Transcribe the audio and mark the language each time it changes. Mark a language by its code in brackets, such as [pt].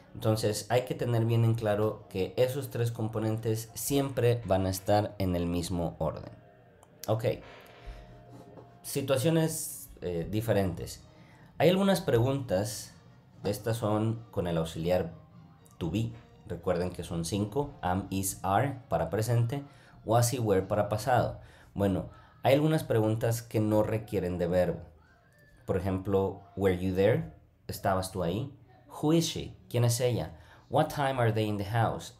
[es] Entonces hay que tener bien en claro que esos tres componentes siempre van a estar en el mismo orden. Ok. Situaciones diferentes. Hay algunas preguntas, estas son con el auxiliar to be. Recuerden que son 5, am, is, are para presente, was y were para pasado. Bueno, hay algunas preguntas que no requieren de verbo. Por ejemplo, [en] were you there? [es] ¿Estabas tú ahí? [en] Who is she? [es] ¿Quién es ella? [en] What time are they in the house?